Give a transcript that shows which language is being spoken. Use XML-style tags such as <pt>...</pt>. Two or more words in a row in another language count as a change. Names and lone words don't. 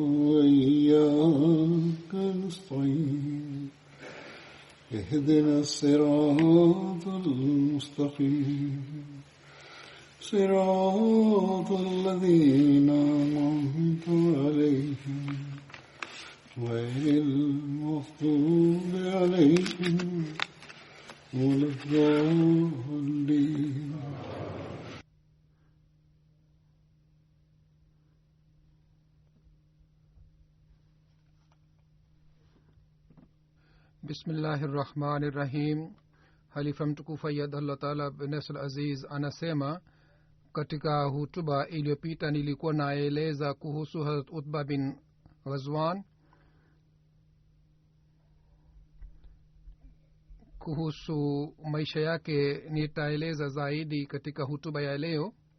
<ar>وإياك نستعين اهدنا الصراط المستقيم صراط الذين أنعمت عليهم غير المغضوب عليهم ولا الضالين. Bismillahirrahmanirrahim.</ar> <sw>Halifa mtukufu Allah Taala bin Aziz anasema, katika hutuba iliyopita nilikuwa naeleza kuhusu Hazrat Utba bin Ghazwan, kuhusu maisha yake nitaeleza zaidi katika hutuba ya leo.</sw>